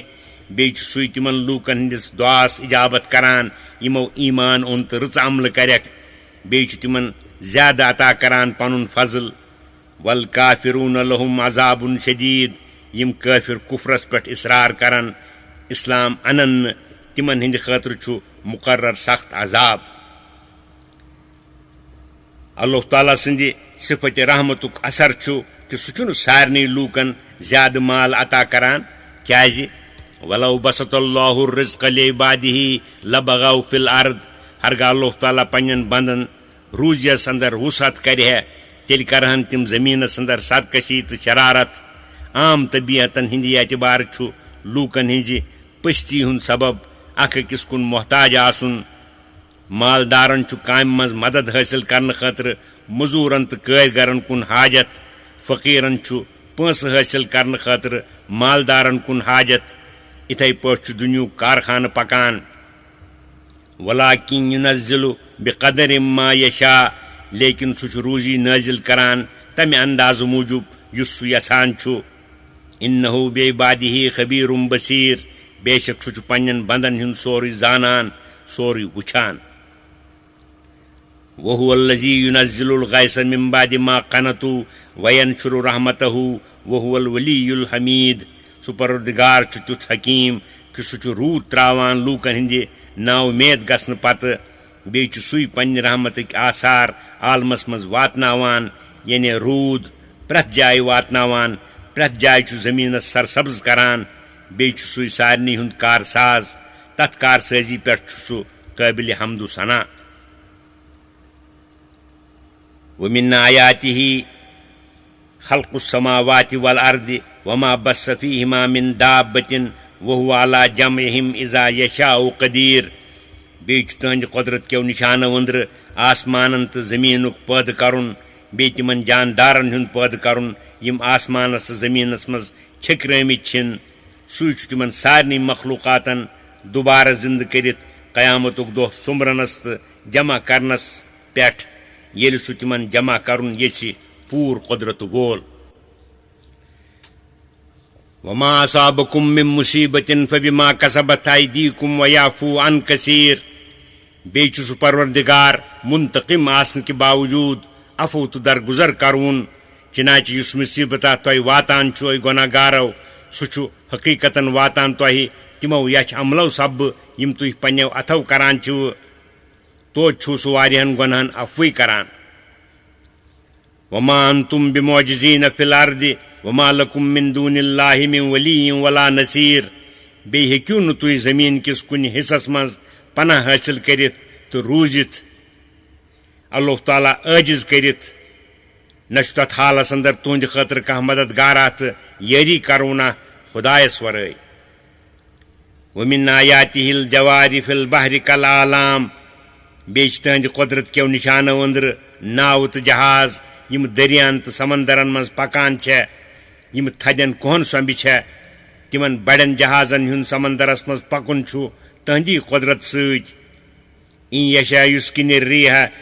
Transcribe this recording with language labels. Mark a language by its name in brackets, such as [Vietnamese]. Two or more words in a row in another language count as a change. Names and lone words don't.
[Kashmiri] बे सुई तिमन लूकन हिंदिस दुआस इजाबत करान यमो ईमान ओन तो रच अमल करक। बे तिमन ज्यादा अता करान पनुन फजल। [Arabic] والكافرون لهم عذاب شديد. [Kashmiri] यम काफिर कुफरस पे इसरार करन इस्लाम अनन तिमन हिंद खतर छु मुकर्रर सख्त अजाब। अल्लाह ताला सिंदि सिफत रहमतुक असर छु कि सह सारनी लूकन ज्यादा माल अता करान। [Arabic] क्याज ولو بسط الله الرزق لعباده لبغوا في الأرض. [Kashmiri] हरगह अल्लाह ताला पन्नन बंदन रूजियस अंदर वसअत करे तेल करहन तिम जमीनस अंदर सरकशी तो शरारत। عام طبیعتن ہندی اعتبار لوکن ہنزِ پستی ہند سبب اکھ أکِس کُن محتاج آسن مالدارن کامہِ منٛز مدد حٲصِل کرنہٕ خٲطرٕ مزوٗرن تہٕ کٲرگرن کُن حاجت فقیرن پونٛسہٕ حٲصِل کرنہٕ خٲطرٕ مالدارن کُن حاجت اِتھَے پٲٹھۍ دُنیُہُک کارخانہٕ پکان [Arabic] ولاکن ينزل بقدر ما یشاء [Kashmiri] لیکن سُہ چھُ روزی نٲزِل کران تمہِ اندازٕ موٗجوٗب یُس سُہ یژھان چھُ [Arabic] انہو بعبادہ خبیر بصیر [Kashmiri] بے شک سُہ چھُ پننٮ۪ن بندن ہُنٛد سورُے زانان سورُے وٕچھان [Arabic] وهو الذی ينزل الغیث من بعد ما قنطوا وینشر رحمتہ وهو الولی الحمید [Kashmiri] سُہ پروردگار چھُ تیُتھ حکیٖم کہِ سُہ چھُ روٗد تراوان لوٗکن ہٕنٛدِ نااُمید گژھنہٕ پتہٕ بیٚیہِ چھُ سُے پننہِ رحمتٕکۍ آثار عالمس منٛز واتناوان یعنی روٗد پرٛٮ۪تھ جایہِ واتناوان پرٛٮ۪تھ جایہِ چھُ زٔمیٖنس سرسبز کران بیٚیہِ چھُ سُے سارنٕے ہُنٛد کارساز تتھ کارسٲزی پٮ۪ٹھ چھُ سُہ قٲبلِ حمد و ثنا [Arabic] ومن آیاتہ خلق السماوات والارض وما بث فیہما من دابۃ وهو علی جمعہم اذا یشاء قدیر [Kashmiri] بیٚیہِ چھُ تٕہنٛدِ قۄدرت کیو نشانو أنٛدرٕ آسمانن تہٕ زٔمیٖنُک پٲدٕ کرُن بیٚیہِ تِمن جاندارن ہُنٛد پٲدٕ کرُن یِم آسمانس تہٕ زٔمیٖنس منٛز چھٔکرٲمٕتۍ چھِن سُے چھُ تِمن سارنٕے مخلوٗقاتن دُبارٕ زِندٕ کٔرِتھ قیامتُک دۄہ سُمبرنس تہٕ جمع کرنس پٮ۪ٹھ ییٚلہِ سُہ تِمن جمع کرُن یژھِ پوٗرٕ قۄدرتہٕ وول [Arabic] وما اصابکم من مصیبۃ فبما کسبت ایدیکم ویعفو عن کثیر [Kashmiri] بیٚیہِ چھُ سُہ پروردگار منتقم آسنہٕ کہِ باوجوٗد عفو تہٕ درگُزر کرون چنانچہ یُس مُصیبتہ تۄہہِ واتان چھُ اے گۄناہ گارو سُہ چھُ حقیٖقتن واتان تۄہہِ تِمو یچھ عملو سببہٕ یِم تُہۍ پننٮ۪و اتھو کران چھِو توتہِ چھُ سُہ واریاہن گۄناہن عفوٕے کران [Arabic] وما انتم بمعجزین فی الارض وما لکم من دون اللہ من ولی ولا نصیر [Kashmiri] بیٚیہِ ہیٚکِو نہٕ تُہۍ زٔمیٖن کِس کُنہِ حصس منٛز پناہ حٲصِل کٔرِتھ تہٕ روٗزِتھ اللہ تعالیٰ عٲجِز کٔرِتھ نہ چھُ تتھ حالس اندر تُہنٛدِ خٲطرٕ کانٛہہ مددگارا تہٕ یٲری کرونہ خۄدایس ورٲے [Arabic] ومن آیاتہ الجوار فی البحر کالأعلام [Kashmiri] بیٚیہِ چھِ تٕہنٛدِ قۄدرت کیو نشانو أنٛدرٕ ناوٕ تہٕ جہاز یِم دٔریاہن تہٕ سمندرن منٛز پکان چھےٚ یِم تھدٮ۪ن کُہن سۄمبہِ چھےٚ تِمن بڑٮ۪ن جہازن ہُنٛد سمندرس منٛز پکُن چھُ تٕہنٛدی قۄدرت سۭتۍ [Arabic] ان یشاء یُسکِنِ الریح